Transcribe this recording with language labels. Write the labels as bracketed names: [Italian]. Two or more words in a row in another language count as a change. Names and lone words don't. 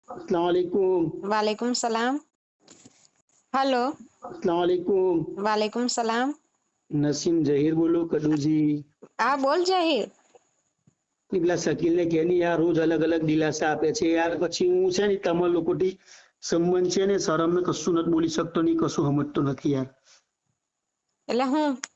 [Arabic] السلام عليكم. وعليكم السلام. हेलो। السلام عليكم. وعليكم السلام. [Gujarati] નસીમ જહીર બોલું કડુજી. હા બોલ જહીર. પેલા શકીલ ને કે ની યાર રોજ અલગ અલગ દિલાસા આપે છે યાર, પછી હું છે ને તમારા લોકોથી સંબંધ છે ને શરમ ને કશું નથી બોલી શકતો, નહીં કશું સમજતો નથી યાર. એટલે હું